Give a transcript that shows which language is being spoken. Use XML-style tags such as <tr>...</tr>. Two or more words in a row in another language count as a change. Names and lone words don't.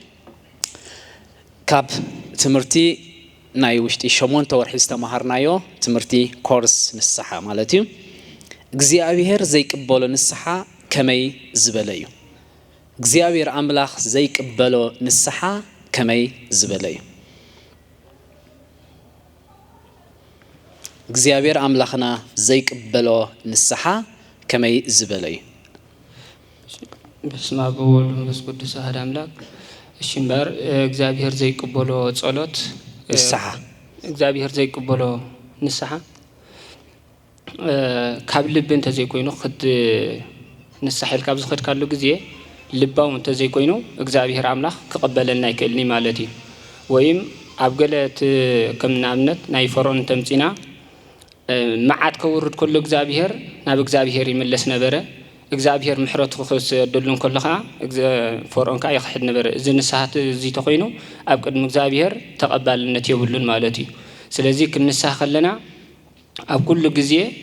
<ti>ካብ ትምህርቲ ናይ ውሽጢ 8 ወርሒ ዝተማሃርናዮ ትምህርቲ ኮርስ ንስሓ ማለት እዩ። እግዚአብሔር ዘይቅበሎ ንስሓ ከመይ ዝበለ እዩ። እግዚአብሔር አምላኽ ዘይቅበሎ ንስሓ ከመይ ዝበለ እዩ። እግዚአብሔር አምላኽና ዘይቅበሎ ንስሓ ከመይ ዝበለ እዩ።</ti> <gez>በስመ አብ ወወልድ ወመንፈስ ቅዱስ አሐዱ አምላክ።</gez> <ti>እሺ እምበር እግዚአብሔር ዘይቅበሎ ጸሎት ንስሓ እግዚአብሔር ዘይቅበሎ ንስሓ ካብ ልብ እንተ ዘይኮይኑ ክድ ንስሓ ኢልካ ዝኸድካሉ ግዜ ልባው እንተ ዘይኮይኑ እግዚአብሔር አምላኽ ክቀበለና ይክእልኒ ማለት እዩ። ወይም ኣብ ገለት ከም ንኣብነት ናይ ፈርዖን ተምፂና መዓት ከውርድ ከሎ እግዚአብሔር ናብ እግዚአብሔር ይመለስ ነበረ። እግዚአብሔር ምሕረቱ ክሰደሉን ከለኻ ፈርዖን ካ ይኽሕድ ነበረ። እዚ ንስሓት እዚ ተኮይኑ ኣብ ቅድሚ እግዚአብሔር ተቀባልነት የብሉን ማለት እዩ። ስለዚ ክንስሓ ከለና ኣብ ኩሉ ግዜ</ti>